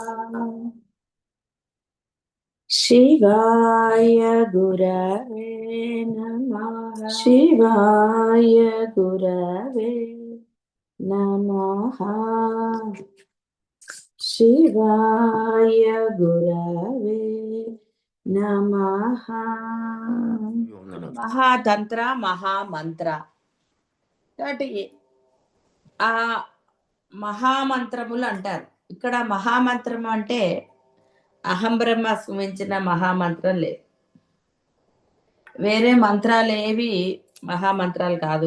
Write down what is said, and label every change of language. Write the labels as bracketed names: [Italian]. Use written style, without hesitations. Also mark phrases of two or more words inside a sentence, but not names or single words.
[Sanskrit] शिवाय गुरवे नमः। शिवाय गुरवे नमः। शिवाय गुरवे नमः। మహాతంత్ర మహామంత్ర. [Telugu] కాబట్టి ఆ మహామంత్రములు అంటారు. ఇక్కడ మహామంత్రం అంటే [Sanskrit] అహం బ్రహ్మాస్మి [Telugu] మించిన మహామంత్రం లేదు. వేరే మంత్రాలు ఏవి మహామంత్రాలు కాదు.